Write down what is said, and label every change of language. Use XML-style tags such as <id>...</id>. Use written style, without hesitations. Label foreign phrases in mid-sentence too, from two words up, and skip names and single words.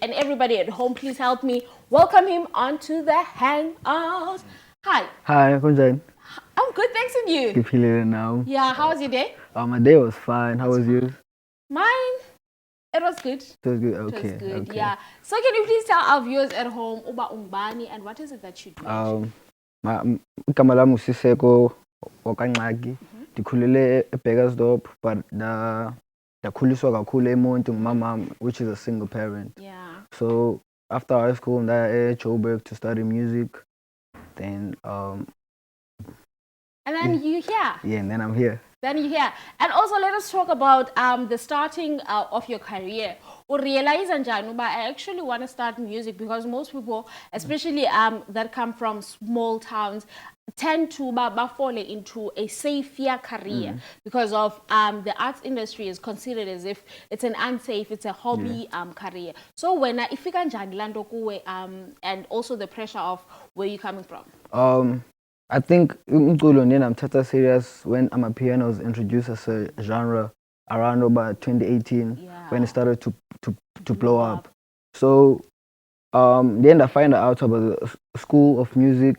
<en>And everybody at home, please help me welcome him onto the Hangout. Hi.</en> <xh>Hi, kunjani?</xh> <en>I'm good, thanks, and you? Keep feeling now. Yeah, how was your day? My day was fine. How was yours? Mine, it was good. It was good. It Okay. was good, Okay. yeah. So can you please tell our viewers at home about Umbani and what is it that you do?</en> <xh>Igama lami uSiseko Okanqaki. Ndikhulele eBurgersdorp, but ndakhuliswa kakhulu eMonti ngumama,</xh> <en>which is a single parent. Yeah. So after high school, ndaya eJoburg to study music. Then And then you here. yeah, and then I'm here. And also let us talk about the starting of your career. Or realize</en> <xh>njani uba</xh> <en>I actually want to start music, because most people, especially that come from small towns, tend to fall into a safer career because of the arts industry is considered as if it's an unsafe, it's a hobby career. So when</en> <xh>ifika njani lando kuwe,</xh> <en>and also the pressure of where you're coming from. I think umculo I'm tata serious when Amapiano was introduced as a genre around about 2018 when it started to blow up. So then I find out about the school of music.</en>